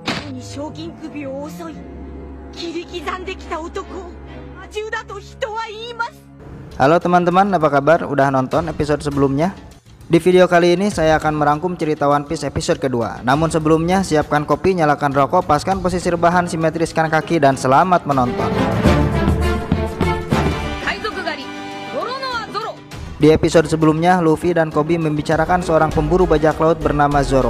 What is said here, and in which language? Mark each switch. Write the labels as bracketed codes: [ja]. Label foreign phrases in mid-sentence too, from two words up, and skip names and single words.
[ja] に将棋首を襲い切り刻んできた男を魔獣だと人は言います。 [id] Halo teman-teman, apa kabar? Udah nonton episode sebelumnya? Di video kali ini saya akan merangkum cerita One Piece episode kedua. Namun sebelumnya siapkan kopi, nyalakan rokok, paskan posisi rebahan, simetriskan kaki, dan selamat menonton. Di episode sebelumnya, Luffy dan Koby membicarakan seorang pemburu bajak laut bernama Zoro.